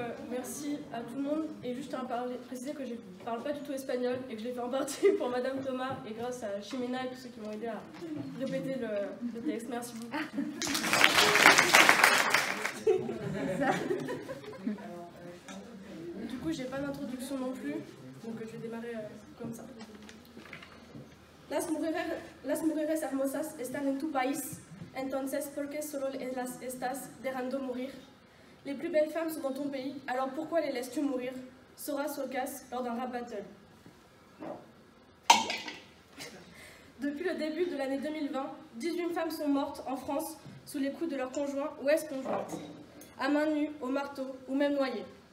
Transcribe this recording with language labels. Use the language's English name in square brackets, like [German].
[French] Merci à tout le monde, et juste à préciser que je ne parle pas du tout espagnol et que je l'ai fait en partie pour Madame Thomas et grâce à Chimena et tous ceux qui m'ont aidé à répéter le texte. Merci beaucoup. Du coup, j'ai pas d'introduction non plus, donc je vais démarrer comme ça. [Spanish] Las mujeres hermosas están en tu país, entonces ¿por qué solo las estás dejando mourir? [French] Les plus belles femmes sont dans ton pays, alors pourquoi les laisses-tu mourir? Sora Sokas lors d'un rap battle. Depuis le début de l'année 2020, 18 femmes sont mortes en France sous les coups de leur conjoint ou ex-conjointe, à main nue, au marteau ou même noyées.